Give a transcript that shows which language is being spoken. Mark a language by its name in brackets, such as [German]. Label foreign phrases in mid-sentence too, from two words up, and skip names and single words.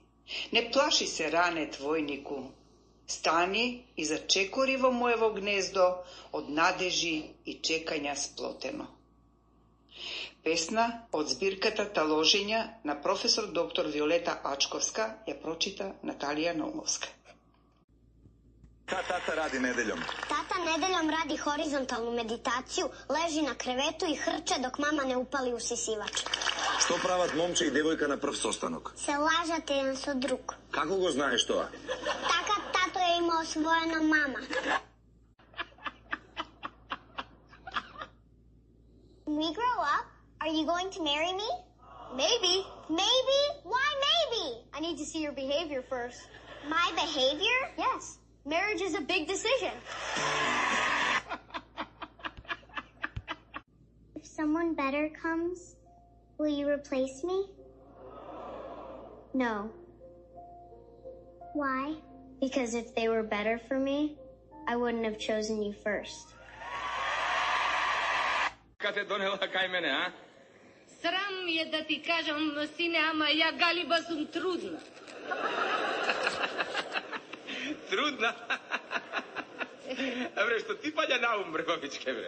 [Macedonian] Не плаши се, ранет војнику. Стани и зачекори во моево гнездо од надежи и чекања сплотено. Песна од збирката Таложења на професор доктор Виолета Ачковска ја прочита Наталија Наумовска. [Serbian] Šta tata radi nedeljom? Tata nedeljom radi horizontalnu meditaciju, leži na krevetu i hrče dok mama ne upali usisivač. [Macedonian] Што прават момче и девојка на прв состанок? Се лажат еден со друг. Како го знаеш тоа? освоена мама. [English] When we grow up, are you going to marry me? Maybe. Maybe? Why maybe? I need to see your behavior first. My behavior? Yes. Marriage is a big decision. If someone better comes, will you replace me? No. Why? Because if they were better for me, I wouldn't have chosen you first. [Macedonian] Кате донела кај мене, а? Срам ми е да ти кажам, сине, ама ја Галиба сум трудна. Трудна? Бре, што ти паѓа на ум, бре, бабичке, бре?